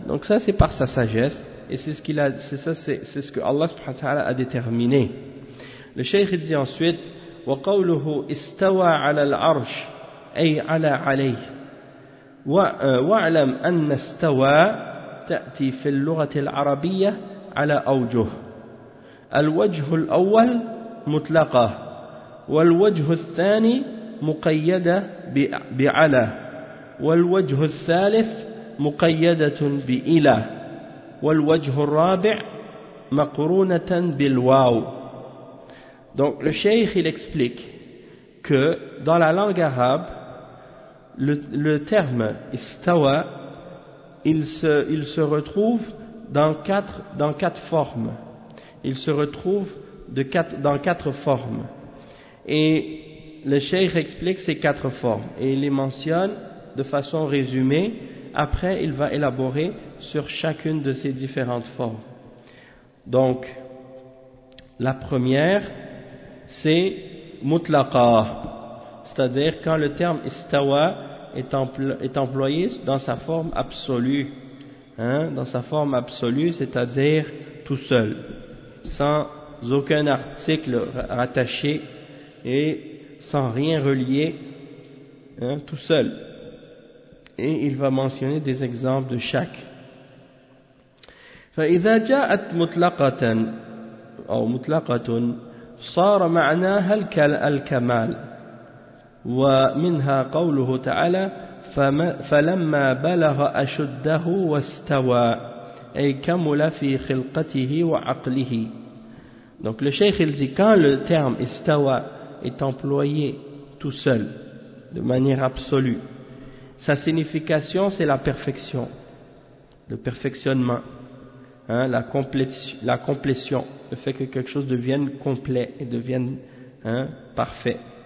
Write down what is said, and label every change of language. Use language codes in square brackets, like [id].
[fr] Donc ça, c'est par sa sagesse et c'est ce que Allah [ar] subhanahu wa ta'ala [fr] a déterminé. Le cheikh dit ensuite, [ar] وقوله استوى على العرش أي على عليه. واعلم أن استوى تأتي في اللغة العربية على أوجه، الوجه الأول مطلقة والوجه الثاني مقيدة بعلى والوجه الثالث مقيدة بإلى والوجه الرابع مقرونة بالواو. [fr] Donc le cheikh il explique que dans la langue arabe le terme istawa il se retrouve dans quatre formes. Il se retrouve dans quatre formes. Et le cheikh explique ces quatre formes et il les mentionne de façon résumée. Après, il va élaborer sur chacune de ces différentes formes. Donc, la première, c'est mutlaqa, c'est-à-dire quand le terme istawa est employé dans sa forme absolue, hein, dans sa forme absolue, c'est-à-dire tout seul, sans aucun article rattaché et sans rien relier, hein, tout seul. Et il va mentionner des exemples de chaque. [ar] فإذا جاءت مطلقة أو مطلقة صار معناها الكمال ومنها قوله تعالى فلما بلغ أشده واستوى أي كمل في خلقته وعقله. [fr] Donc le cheikh il dit quand le terme استوى est employé tout seul de manière absolue, sa signification c'est la perfection, le perfectionnement, hein, la complétion, le fait que quelque chose devienne complet et devienne, hein, parfait.